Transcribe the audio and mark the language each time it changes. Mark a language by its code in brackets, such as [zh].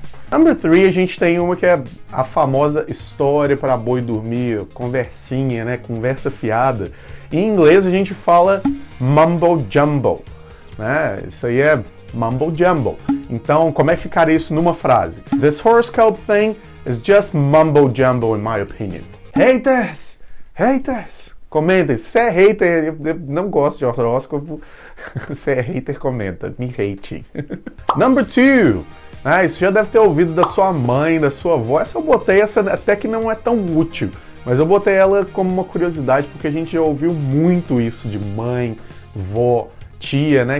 [en] Number 3, [pt] a gente tem uma que é a famosa história para boi dormir, conversinha, né? Conversa fiada. Em inglês a gente fala [en] mumbo jumbo, [pt] né? Isso aí é [en] mumbo jumbo. [pt] Então, como é que ficaria isso numa frase? [en] This horoscope thing is just mumbo jumbo in my opinion. [pt] Haters! Comentem. Se você é hater, eu não gosto de horóscopo. Se é hater, comenta. Me hate. [en] Number 2. [pt] Isso já deve ter ouvido da sua mãe, da sua avó. Essa eu botei, essa até que não é tão útil. Mas eu botei ela como uma curiosidade, porque a gente já ouviu muito isso de mãe, vó, tia, né?